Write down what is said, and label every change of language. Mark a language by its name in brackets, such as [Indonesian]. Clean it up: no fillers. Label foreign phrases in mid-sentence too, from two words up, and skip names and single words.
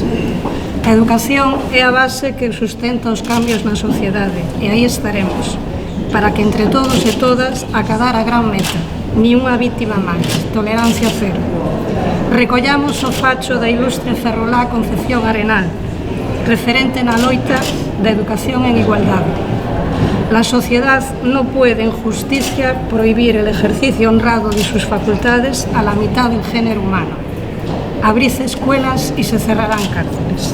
[Galician] A educación é a base que sustenta os cambios na sociedade e aí estaremos, para que entre todos e todas acadar a gran meta, ni unha vítima máis, tolerancia cero. Recollamos o facho da ilustre ferrolá Concepción Arenal, referente na loita da educación en igualdade. [Spanish] La sociedad no puede en justicia prohibir el ejercicio honrado de sus facultades a la mitad del género humano. Abrid escuelas y se cerrarán cárceles.